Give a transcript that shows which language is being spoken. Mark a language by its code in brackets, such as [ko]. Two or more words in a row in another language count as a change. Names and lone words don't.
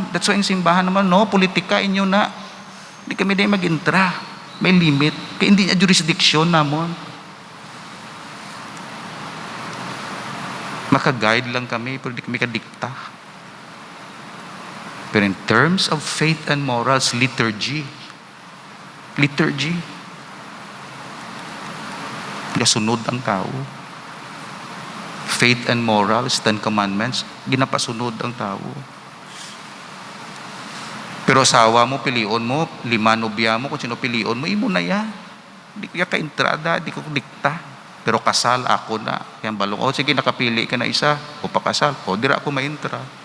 [en] That's why [hil] yung simbahan naman, no, politika inyo na. Hindi kami na mag-intra. May limit. Kaya hindi niya jurisdiction namon. Maka-guide lang kami, pero hindi kami kadikta. [en] Pero in terms of faith and morals, liturgy, [hil] gasunod ang tao. [en] Faith and morals, 10 commandments, [hil] ginapasunod ang tao. Pero asawa mo, pilion mo, 5 nobya mo, kung sino pilion mo, imo na ya. Di ko ya ka-entrada, di ko dikta. Pero kasal ako na. Yan balong, sige, nakapili ka na isa, o pakasal, o dira ako ma-intra.